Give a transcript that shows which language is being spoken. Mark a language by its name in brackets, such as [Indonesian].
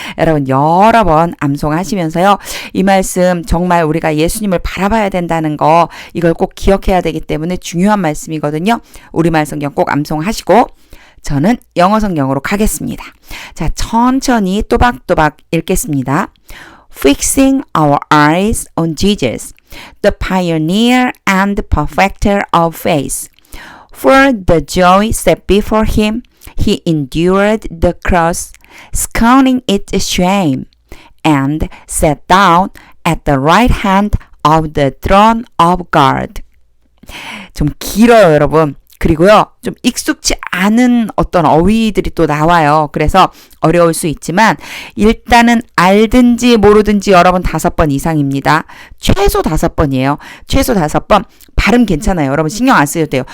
[Korean] 여러분 여러 번 암송하시면서요. 이 말씀 정말 우리가 예수님을 바라봐야 된다는 거 이걸 꼭 기억해야 되기 때문에 중요한 말씀이거든요. 우리말 성경 꼭 암송하시고 저는 영어 성경으로 가겠습니다. 자, 천천히 또박또박 읽겠습니다. [English] Fixing our eyes on Jesus, the pioneer and perfecter of faith. For the joy set before him, he endured the cross, scorning its shame, and sat down at the right hand of the throne of God. [Korean] 좀 길어요, 여러분. 그리고요, 좀 익숙치 않은 어떤 어휘들이 또 나와요. 그래서 어려울 수 있지만, 일단은 알든지 모르든지 여러 번 5번 이상입니다. 최소 5번이에요. 최소 5번. 발음 괜찮아요. 여러분 신경 안 쓰셔도 돼요.